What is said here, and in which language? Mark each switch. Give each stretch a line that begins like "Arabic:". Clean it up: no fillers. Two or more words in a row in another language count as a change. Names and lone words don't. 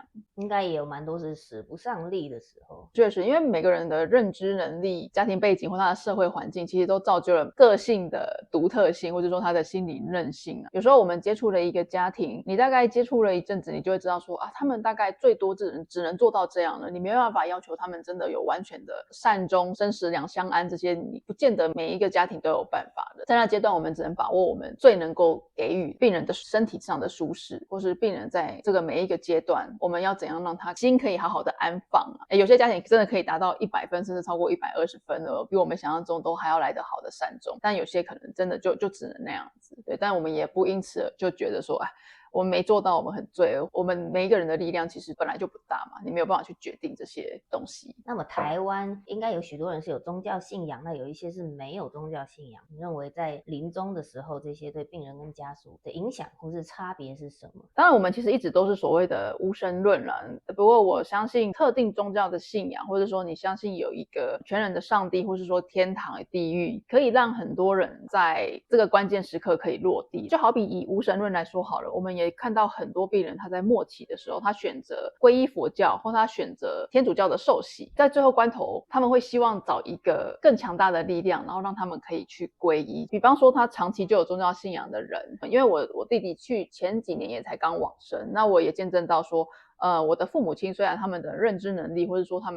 Chinese: 應該也有蠻多是使不上力的時候。確實，因為每個人的認知能力、家庭背景或他的社會環境，其實都造就了個性的獨特性，或者說他的心理韌性。有時候我們接觸了一個家庭，你大概接觸了一陣子，你就會知道說啊，他們大概最多只能做到這樣了，你沒辦法要求他們真的有完全的善終、生死兩相安，這些你不見得每一個家庭都有辦法的。在那階段，我們只能把握我們最能夠給予病人的身體上的舒適，或是病人在這個每一個階段，我們要怎樣讓他心可以好好的安放啊。有些家庭真的可以達到100分，甚至超過120分了，比我們想象中都還要來得好的善終，但有些可能真的就只能那樣子。对，但我們也不因此就覺得說我們沒做到，我們很罪惡。我們每一個人的力量其實本來就不大嘛，你沒有辦法去決定這些東西。那麼台灣應該有許多人是有宗教信仰，那有一些是沒有宗教信仰。你認為在臨終的時候，這些對病人跟家屬的影響或是差別是什麼？當然，我們其實一直都是所謂的無神論啦。不過我相信特定宗教的信仰，或者說你相信有一個全能的上帝，或是說天堂、地獄，可以讓很多人在這個關鍵時刻可以落地。就好比以無神論來說好了，我們也看到很多病人他在末期的時候，他選擇皈依佛教，或他選擇天主教的受洗，在最後關頭他們會希望找一個更強大的力量，然後讓他們可以去皈依。比方說他長期就有宗教信仰的人，因为我弟弟去前幾年也才剛往生，那我也見證到說我的父母親雖然他們的認知能力或者說他